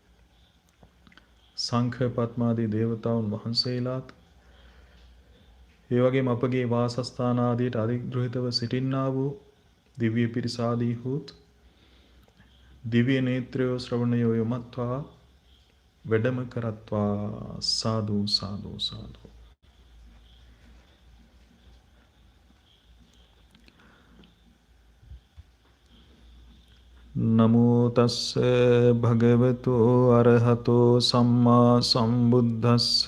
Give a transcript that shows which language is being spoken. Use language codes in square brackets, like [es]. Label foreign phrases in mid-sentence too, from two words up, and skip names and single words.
[si] සංඛ පත්මාදී දේවතාවුන් වහන්සේලාත්, ඒ වගේම අපගේ වාසස්ථාන ආදියට අධිග්‍රහිතව සිටින්නා වූ දිව්‍ය පිරිස ආදීහුත් දිව්‍ය නේත්‍රයෝ ශ්‍රවණයෝ යොමත්වා වැඩම කරත්වා. [pi] සාදු සාදු සාදු. නමෝ තස්ස භගවතු අරහතෝ සම්මා සම්බුද්දස්ස.